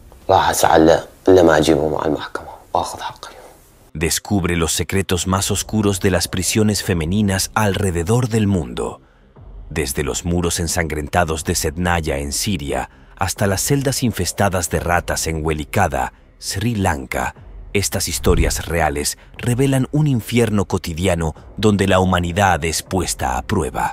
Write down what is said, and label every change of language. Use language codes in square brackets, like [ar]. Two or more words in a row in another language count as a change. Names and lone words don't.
[ar] راح أسعى إلا ما أجيبهم على المحكمة وآخذ حقي. [es] Descubre los secretos más oscuros de las prisiones femeninas alrededor del mundo. Desde los muros ensangrentados de Sednaya en Siria hasta las celdas infestadas de ratas en Welikada, Sri Lanka, estas historias reales revelan un infierno cotidiano donde la humanidad es puesta a prueba.